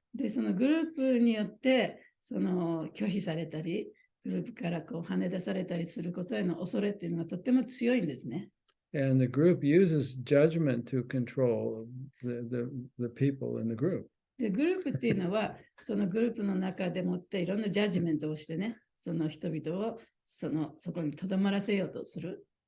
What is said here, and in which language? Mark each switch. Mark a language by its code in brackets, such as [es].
[ja] で、そのグループによってその拒否されたり、グループからこう跳ね出されたりすることへの恐れっていうのがとっても強いんですね。 [en] And the group uses judgment to control the people in the group. [ja] で、グループっていうのは、そのグループの中でもっていろんなジャッジメントをしてね、その人々をそこにとどまらせようとする。